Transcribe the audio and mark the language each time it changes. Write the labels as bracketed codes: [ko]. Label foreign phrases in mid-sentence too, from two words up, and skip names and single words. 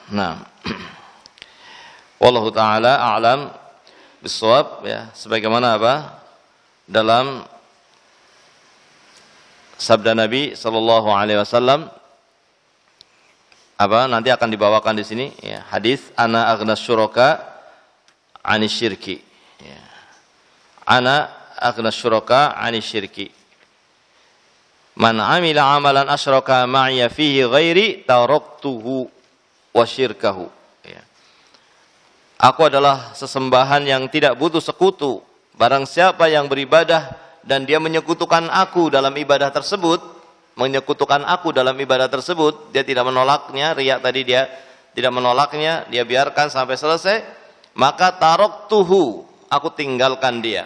[id] Nah, [ar] والله تعالى أعلم بالصواب [id] ya, sebagaimana dalam sabda Nabi [ar] صلى الله عليه وسلم [id] nanti akan dibawakan di sini ya, hadis [ar] أنا أغنى الشركاء عن الشرك [id] ya. [ar] أنا أغنى الشركاء عن الشرك. من عمل عملا أشرك معي فيه غيري تركته وشركه ya. [id] Aku adalah sesembahan yang tidak butuh sekutu. Barang siapa yang beribadah dan dia menyekutukan aku dalam ibadah tersebut, dia tidak menolaknya, riya tadi dia tidak menolaknya, dia biarkan sampai selesai, maka taraktuhu, aku tinggalkan dia.